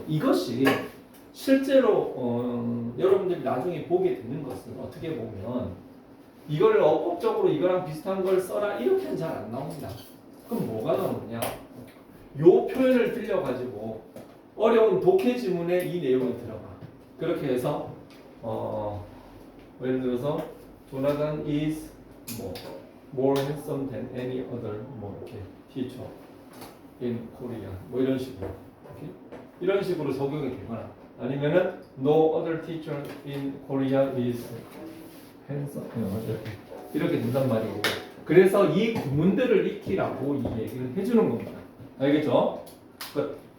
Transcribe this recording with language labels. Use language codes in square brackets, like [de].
[ko] 이것이 실제로 여러분들이 나중에 보게 되는 것은 어떻게 보면 이걸 어법적으로 이거랑 비슷한 걸 써라 이렇게는 잘 안 나옵니다. 그럼 뭐가 나오느냐? 요 표현을 들려가지고 어려운 독해 지문에 이 내용이 들어가. 그렇게 해서 예를 들어서 [en] Jonathan is 뭐 more handsome than any other 뭐 이렇게 teacher in Korea 뭐 이런 식으로 이렇게? [ko] 이런 식으로 적용이 되거나 아니면은 [en] no other teacher in Korea is handsome [ko] 이렇게 된단 말이고 그래서 이 구문들을 익히라고 이 얘기를 해주는 겁니다. 알겠죠? 끝.